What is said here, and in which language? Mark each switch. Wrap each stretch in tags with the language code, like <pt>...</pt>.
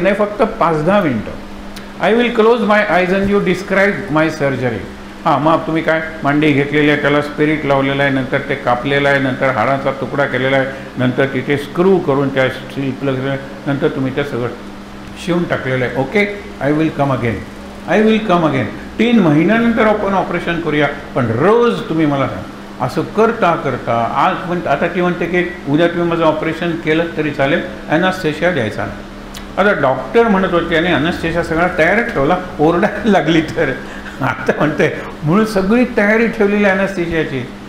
<mr>नाही, फक्त 5-10 मिनटं.</mr> <en>I will close my eyes and you describe my surgery.</en> <mr>हां, मग तुम्ही काय, मांडी घेतलेली आहे, त्याला स्पिरिट लावलेलं आहे, नंतर ते कापलेलं आहे, नंतर हाडाचा तुकडा केलेला आहे, नंतर तिथे स्क्रू करून त्या स्लीपला केलं, नंतर तुम्ही ते सगळं शिवून टाकलेलं आहे.</mr> <en>Okay, I will come again, I will come again.</en> <mr>3 महिन्यानंतर आपण ऑपरेशन करूया, पण रोज तुम्ही मला सांग. असं करता करता आज आता ती म्हणते की उद्या तुम्ही माझं ऑपरेशन केलं तरी चालेल, ॲनास्थेशिया द्यायचा नाही. आता डॉक्टर म्हणत होते आणि ॲनास्थेशिया सगळा तयार ठेवला, ओरडायला लागली तर आता म्हणते, म्हणून सगळी तयारी ठेवलेली ॲनास्थेशियाची.</mr>